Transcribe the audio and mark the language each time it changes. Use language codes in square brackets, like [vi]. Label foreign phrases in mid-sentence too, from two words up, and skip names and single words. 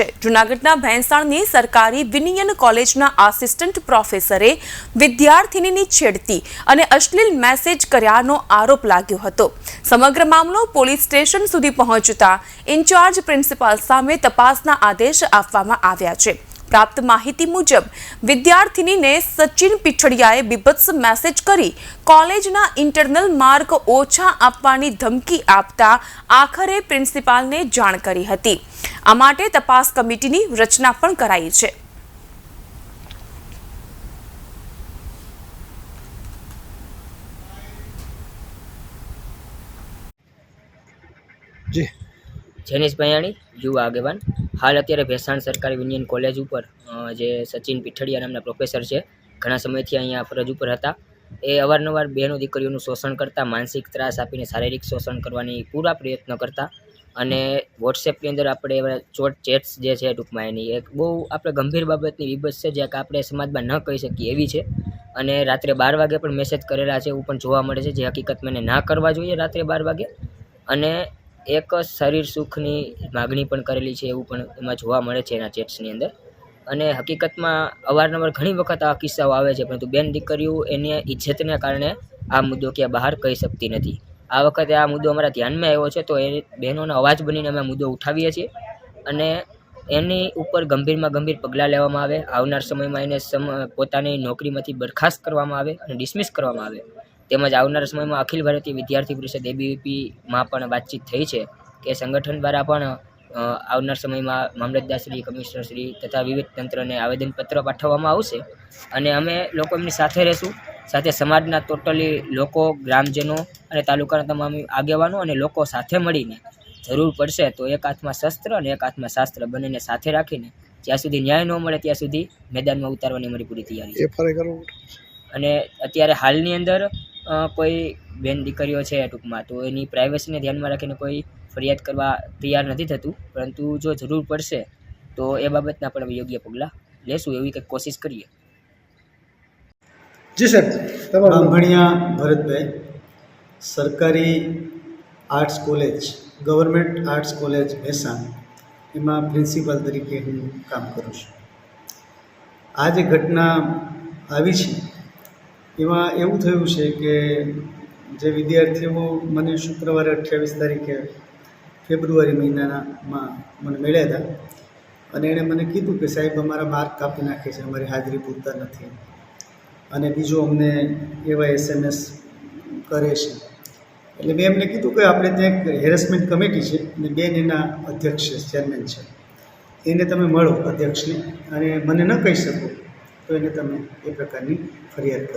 [gu] જૂનાગઢના ભેંસાણની સરકારી વિનિયન કોલેજના આસિસ્ટન્ટ પ્રોફેસરે વિદ્યાર્થિનીની છેડતી અને અશ્લીલ મેસેજ કર્યાનો આરોપ લાગ્યો હતો। સમગ્ર મામલો પોલીસ સ્ટેશન સુધી પહોંચતા ઇન્ચાર્જ પ્રિન્સિપાલ સામે તપાસના આદેશ આપવામાં આવ્યા છે। પ્રાપ્ત માહિતી મુજબ વિદ્યાર્થિની સચિન પીઠડિયાએ બીભત્સ મેસેજ કરી કૉલેજના [en] internal mark [gu] ઓછા આપવાની ધમકી આપતા આખરે પ્રિન્સિપાલને જાણ કરી હતી। આ માટે તપાસ કમિટીની રચના પણ કરાઈ છે। જેનિશ ભૈયાણી યુવા આગેવાન હાલ અત્યારે ભેસાણ સરકારી વિનિયન કૉલેજ પર જે સચિન પીઠડિયા નામના પ્રોફેસર હૈ ઘણા સમયથી અહીંયા ફરજ પર હતા। એ અવારનવાર બહનો દીકરીઓનું શોષણ કરતા, માનસિક ત્રાસ આપીને શારીરિક શોષણ કરવાની પૂરા પ્રયત્ન કરતા અને વૉટ્સએપની અંદર આપણે એવા ચેટ્સ જે છે ટૂંકમાં એની એક બહુ આપણે ગંભીર બાબતની વિબત છે જે આપણે સમાજમાં ન કહી શકીએ એવી છે। અને રાત્રે 12 વાગે પણ મેસેજ કરેલા છે એવું પણ જોવા મળે છે, જે હકીકત મેં ના કરવા જોઈએ રાત્રે 12 વાગે। અને એક શરીર સુખની માગણી પણ કરેલી છે એવું પણ એમાં જોવા મળે છે એના ચેટ્સની અંદર। અને હકીકતમાં અવારનવાર ઘણી વખત આ કિસ્સાઓ આવે છે, પરંતુ બેન દીકરીઓ એની ઇજ્જતને કારણે આ મુદ્દો ક્યાં બહાર કહી શકતી નથી। આ વખતે આ મુદ્દો અમારા ધ્યાનમાં આવ્યો છે તો એ બહનોનો અવાજ બનીને અમે મુદ્દો ઉઠાવીએ છીએ અને એની ઉપર ગંભીરમાં ગંભીર પગલાં લેવામાં આવે। આવનાર સમયમાં એને પોતાની નોકરીમાંથી બરખાસ્ત કરવામાં આવે અને ડિસમિસ કરવામાં આવે। તેમજ આવનાર સમયમાં અખિલ ભારતીય વિદ્યાર્થી પરિષદ ABVP પણ વાતચીત થઈ છે કે સંગઠન દ્વારા પણ આવનાર સમયમાં મામલતદારશ્રી, કમિશનરશ્રી તથા વિવિધ તંત્રને આવેદનપત્ર પાઠવવામાં આવશે અને અમે લોકો એમની સાથે રહેશું। સાથે સમાજના ટોટલી લોકો, ગ્રામજનો અને તાલુકાના તમામ આગેવાનો અને લોકો સાથે મળીને જરૂર પડશે તો એક હાથમાં શસ્ત્ર અને એક હાથમાં શાસ્ત્ર બંનેને સાથે રાખીને જ્યાં સુધી ન્યાય ન મળે ત્યાં સુધી મેદાનમાં ઉતારવાની અમારી પૂરી તૈયારી છે। અને અત્યારે હાલની અંદર કોઈ બેન દીકરીઓ છે ટૂંકમાં તો એની પ્રાઇવેસીને ધ્યાનમાં રાખીને કોઈ ફરિયાદ કરવા તૈયાર નથી થતું, પરંતુ જો જરૂર પડશે તો એ બાબતના પણ યોગ્ય પગલાં લેશું એવી કંઈક કોશિશ કરીએ। જી સર, બાંભણિયા ભરતભાઈ સરકારી આર્ટ્સ કૉલેજ ગવર્નમેન્ટ આર્ટ્સ કૉલેજ ભેસાણ એમાં પ્રિન્સિપાલ તરીકે હૂં કામ કરૂં છું। આ જે ઘટના આવી છે એમાં એવું થયું છે કે જે વિદ્યાર્થીઓ મને શુક્રવારે 28 તારીખે ફેબ્રુઆરી મહીનામાં મને મળ્યા હતા અને એણે મને કીધું કે સાહેબ અમારા માર્ક કાપી નાખે છે, અમારી હાજરી પૂરતા નથી અને બીજો અમને એવા SMS કરે છે। એટલે મેં એમને કીધું કે આપણે ત્યાં એક હેરેસમેન્ટ કમિટી છે અને બેન એના અધ્યક્ષ છે, ચેરમેન છે, એને તમે મળો અધ્યક્ષને અને મને ન કહી શકો તો એને તમે એ પ્રકારની ફરિયાદ કરો।